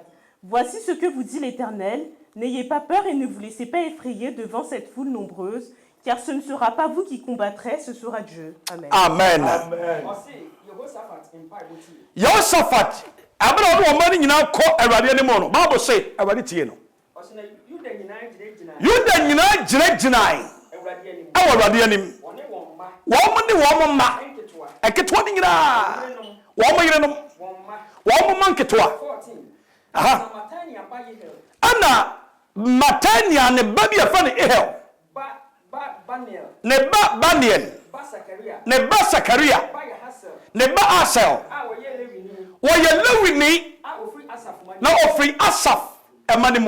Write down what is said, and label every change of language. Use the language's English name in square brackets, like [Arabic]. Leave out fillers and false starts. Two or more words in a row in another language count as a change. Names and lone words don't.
[French] Voici ce que vous dit l'Éternel. N'ayez pas peur et ne vous laissez pas effrayer devant cette foule nombreuse, car ce ne sera pas vous qui combattrez, ce sera Dieu. » Amen. [English] Amen. Josaphat, Bible say, [Akan] Yuda nyina gyinagyinae ɛwɔ Awurade anim. Wɔn ne wɔn mma ɛketewa ne nyinaa wɔn yerenom wɔn mma nketewa. Ana Matania ne ba bi afa ne Ehel ne ba Baniel ne ba Sakaria ne ba Asel wɔyɛ Lewini na ofiri Asaf ɛma ne mu.